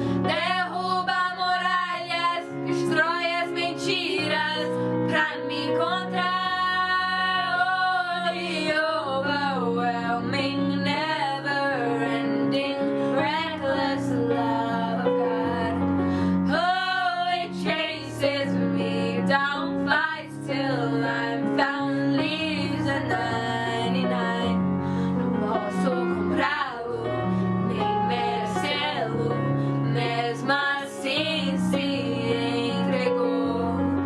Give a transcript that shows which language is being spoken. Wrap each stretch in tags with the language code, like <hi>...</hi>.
<pt>Derruba muralhas, destrói as mentiras pra me encontrar.</pt> <en>Oh, overwhelming, never-ending, reckless love of God. Oh, it chases me down, fights till I'm found, leaves at 99.</en> <pt>Não posso comprá-lo, nem merecê-lo, mesmo assim se entregou.</pt>